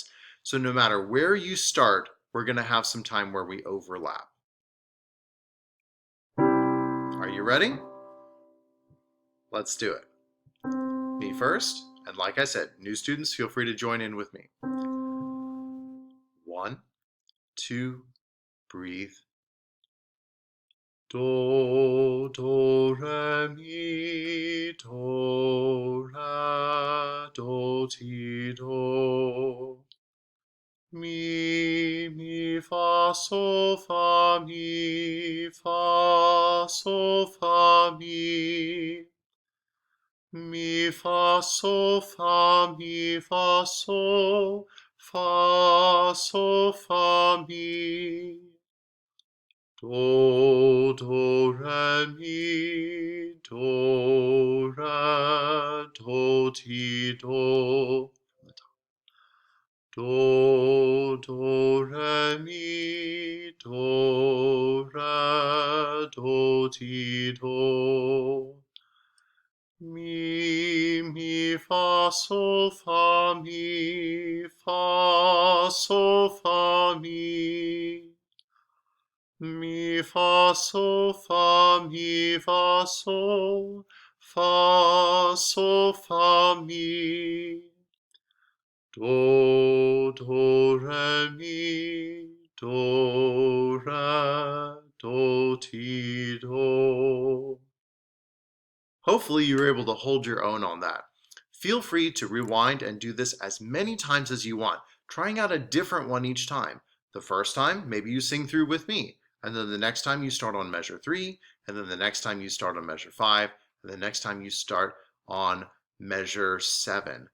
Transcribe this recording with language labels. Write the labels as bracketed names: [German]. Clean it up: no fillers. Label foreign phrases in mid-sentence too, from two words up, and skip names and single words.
[English] So no matter where you start, we're going to have some time where we overlap. Are you ready? Let's do it. Me first, and like I said, new students, feel free to join in with me. 1, 2, breathe. Do, do, re, mi, do, re, do, ti, do. Mi, fa, sol, fa, mi, fa, sol, fa, mi. Mi, fa, sol, fa, mi, fa, sol, fa, sol, fa, mi. Do, do, re, mi, do, re, do, ti, do. Do, do, re, mi, do, re, do, ti, do. Mi, fa, sol, fa, mi, fa, sol, fa, mi. Mi, fa, sol, fa, mi, fa, sol, fa, sol, fa, mi. Do, do, re, mi, do, re, do, ti, do. Hopefully you were able to hold your own on that. Feel free to rewind and do this as many times as you want, trying out a different one each time. The first time, maybe you sing through with me, and then the next time you start on measure 3, and then the next time you start on measure 5, and the next time you start on measure 7.